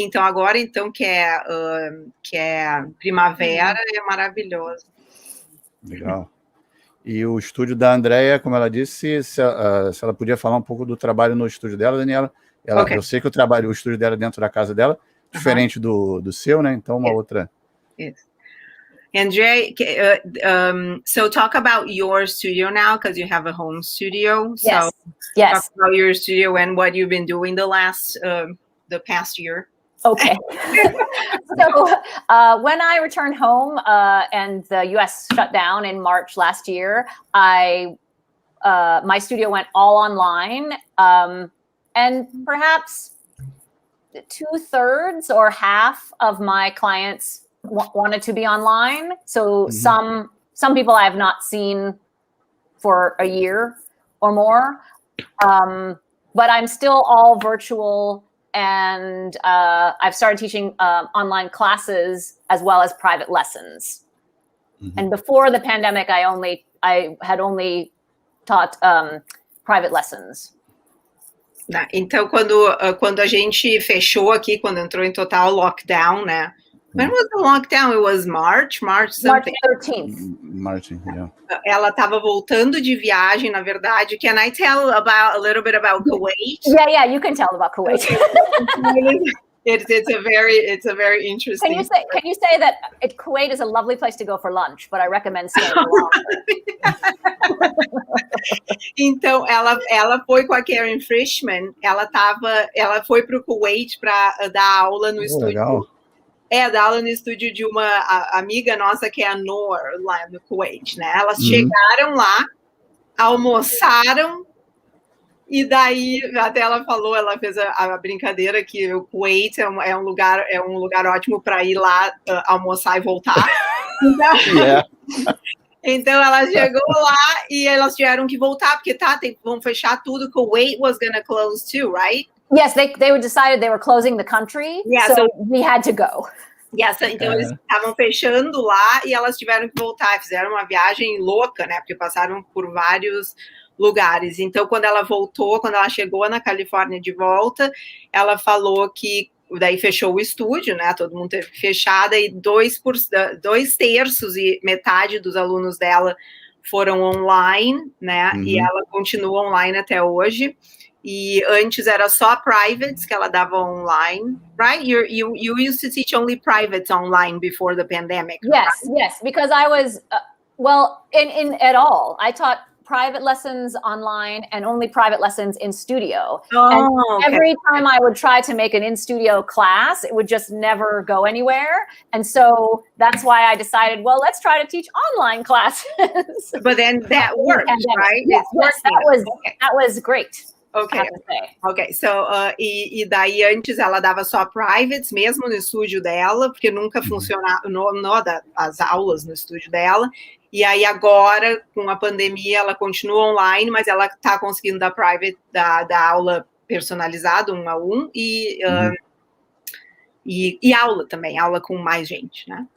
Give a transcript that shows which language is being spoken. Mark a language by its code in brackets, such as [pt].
[pt] Então, agora, que é primavera, é maravilhoso. Legal. E o estúdio da Andrea, como ela disse, se ela podia falar um pouco do trabalho no estúdio dela, Daniela. Eu sei que o estúdio dela é dentro da casa dela, diferente do seu, né? Então, uma outra... [en] Yes. Andrea, so talk about your studio now, because you have a home studio. Yes. So talk about your studio and what you've been doing the past year. Okay. So when I returned home and the US shut down in March last year, my studio went all online, and perhaps 2/3 or half of my clients wanted to be online. So some people I have not seen for a year or more, but I'm still all virtual, and I've started teaching online classes as well as private lessons. And before the pandemic, I had only taught private lessons. [pt] Então, quando a gente fechou aqui, quando entrou em total lockdown, né? [en] When was the lockdown? It was March something. March 13th. March, yeah. [pt] Ela estava voltando de viagem, na verdade. [en] Can I tell a little bit about Kuwait? Yeah, you can tell about Kuwait. It's a very interesting. Can you say that Kuwait is a lovely place to go for lunch, but I recommend staying longer. [pt] Então, ela foi com a Karen Frischman. Ela foi para o Kuwait para dar aula no estúdio. Legal. Dar aula no estúdio de uma amiga nossa que é a Noor, lá no Kuwait, né? Elas chegaram lá, almoçaram, e daí até ela fez a brincadeira que o Kuwait é um lugar ótimo para ir lá almoçar e voltar. Então ela chegou lá e elas tiveram que voltar porque vão fechar tudo. [en] Kuwait was gonna close too, right? Yes, they decided they were closing the country, so we had to go. [pt] Yes, então eles estavam fechando lá e elas tiveram que voltar. Fizeram uma viagem louca, né? Porque passaram por vários lugares. Então, quando ela chegou na Califórnia de volta, ela falou que daí fechou o estúdio, né? Todo mundo teve que fechar, e 2/3 e metade dos alunos dela foram online, né? E ela continua online até hoje. E antes era só privates que ela dava online, right? [en] You used to teach only privates online before the pandemic. Yes, right? Yes, because I was in at all. I taught private lessons online and only private lessons in studio. And every time I would try to make an in-studio class, it would just never go anywhere. And so that's why I decided, well, let's try to teach online classes. But then that worked, right? Yes, that was great. [pt] Ok, so, e daí antes ela dava só privates, mesmo no estúdio dela, porque nunca funcionava as aulas no estúdio dela, e aí agora, com a pandemia, ela continua online, mas ela está conseguindo dar private, dar aula personalizada, 1 a 1, e aula também, aula com mais gente, né?